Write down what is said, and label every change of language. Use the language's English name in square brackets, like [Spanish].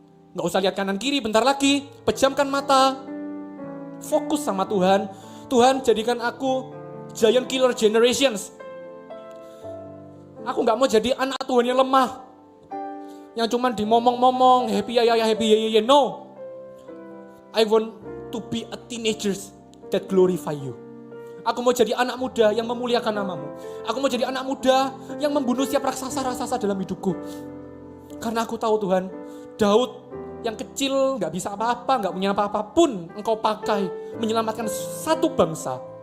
[Indonesian] Gak usah lihat kanan kiri, bentar lagi, pejamkan mata, fokus sama Tuhan. Tuhan, jadikan aku [English] giant killer generations. [Indonesian] Aku gak mau jadi anak Tuhan yang lemah, yang cuman dimomong-momong, [English] happy ya, happy ya, no. I want to be a teenagers that glorify you. [Indonesian] Aku mau jadi anak muda yang memuliakan namamu. Aku mau jadi anak muda yang membunuh setiap raksasa-raksasa dalam hidupku. Karena aku tahu Tuhan, Daud yang kecil gak bisa apa-apa, gak punya apa-apa pun Engkau pakai menyelamatkan satu bangsa.